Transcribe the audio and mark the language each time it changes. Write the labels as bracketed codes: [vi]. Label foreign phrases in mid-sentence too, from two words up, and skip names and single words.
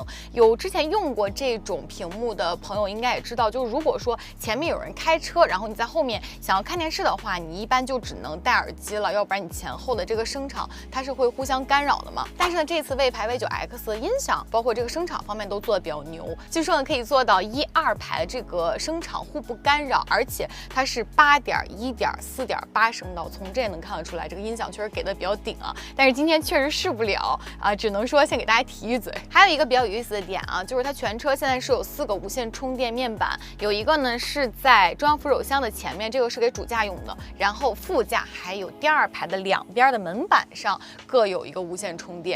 [zh] 有之前用過這種屏幕的朋友應該也知道，就如果說前面有人開車，然後你在後面想要看電視的話，你一般就只能戴耳機了，要不然你前後的這個聲場它是會互相干擾的嘛。但是呢，這次魏牌 V9X 的音響包括這個聲場方面都做得比較牛，據說呢可以做到1、2排的這個聲場互不干擾，而且它是8.1.4.8声道，从这也能看得出来，这个音响确實給的比較頂啊。但是今天確實試不了啊，只能說先給大家提一嘴。還有一個比較有意思的點啊，就是它全車現在是有4個無線充電面板，有一個呢是在中央扶手箱的前面，這個是給主駕用的，然後副駕還有第2排的兩邊的門板上各有一個無線充電。